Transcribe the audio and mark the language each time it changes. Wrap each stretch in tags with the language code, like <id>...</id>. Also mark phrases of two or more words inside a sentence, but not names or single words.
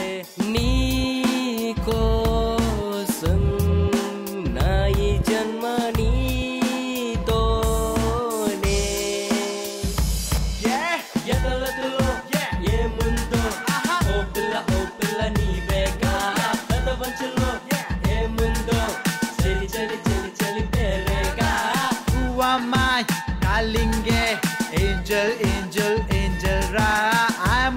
<te>నీ కోసం నా ఈ జన్మ నీతోనే. ఎదలతులో ఏముందో ఓ పిల్ల నీవేగా. పెదవంచులో ఏముందో చలి చలి చలి చలి పేరేగా.</te> <en>Who am I? Darling, angel, angel, angel,</en> <te>ra.</te>